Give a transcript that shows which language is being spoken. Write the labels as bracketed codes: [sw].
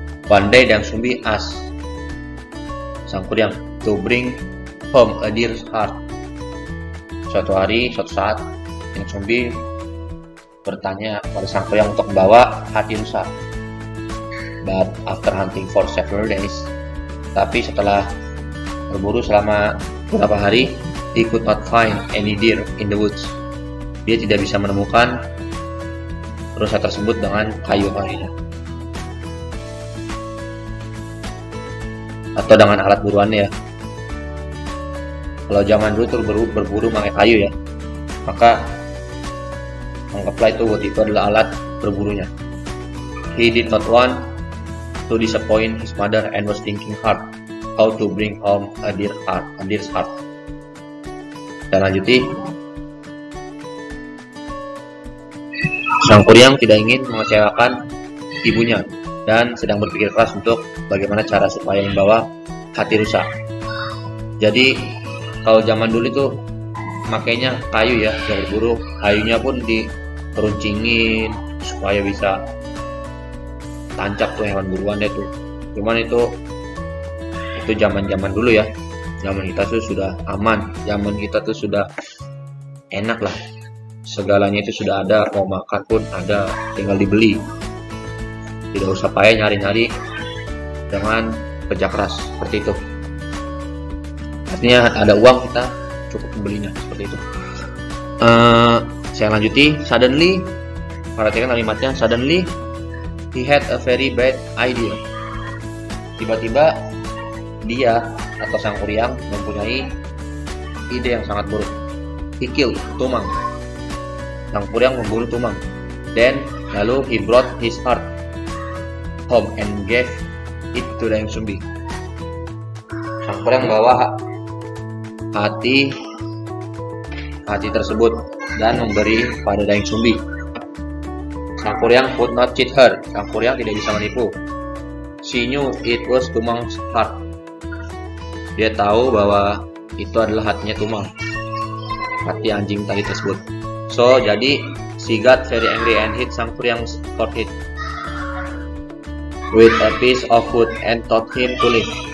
[en] One day Daeng Sumbi asked Sangkuriang to bring home a deer's heart. [id] Suatu saat Daeng Sumbi bertanya pada Sangkuriang untuk membawa hati rusa. [en] But after hunting for several days, [id] tapi setelah berburu selama beberapa hari, [en] he could not find any deer in the woods. [id] Dia tidak bisa menemukan rusa tersebut dengan kayu-kayunya atau dengan alat buruannya ya. Kalau zaman dulu tuh berburu pakai kayu ya, maka anggaplah itu adalah alat berburunya. [en] He did not want to disappoint his mother and was thinking hard how to bring home a deer's heart. [id] Dan lanjuti. Sang Kuryang tidak ingin mengecewakan ibunya dan sedang berpikir keras untuk bagaimana cara supaya membawa hati rusa. Jadi kalau zaman dulu itu makainya kayu ya, yang berburu, kayunya pun dikeruncingin supaya bisa tancap tuh hewan buruannya tuh. Cuman itu zaman dulu ya. Zaman kita tuh sudah aman, zaman kita tuh sudah enak lah. Segalanya itu sudah ada, mau makan pun ada, tinggal dibeli. Tidak usah payah nyari-nyari dengan kerja keras seperti itu. Artinya ada uang kita cukup membelinya seperti itu. Saya lanjuti. Suddenly, perhatikan kalimatnya. [en] Suddenly, he had a very bad idea. [id] Tiba-tiba dia atau Sang Kuryang mempunyai ide yang sangat buruk. [en] He killed Tumang. [id] Sang Kuryang membunuh Tumang. [en] Then, lalu he brought his heart home and gave it to Dayang Sumbi. [id] Sang Kuryang membawa hati tersebut dan memberi pada Dayang Sumbi. [en] Sang Kuryang could not cheat her. [id] Sang Kuryang tidak bisa menipu. [en] She knew it was Tumang's heart. [id] Dia tahu bahwa itu adalah hatinya Tumang, hati anjing tadi tersebut. [en] So, jadi she got very angry and hit Sang Kuryang's forehead with a piece of wood and told him to leave.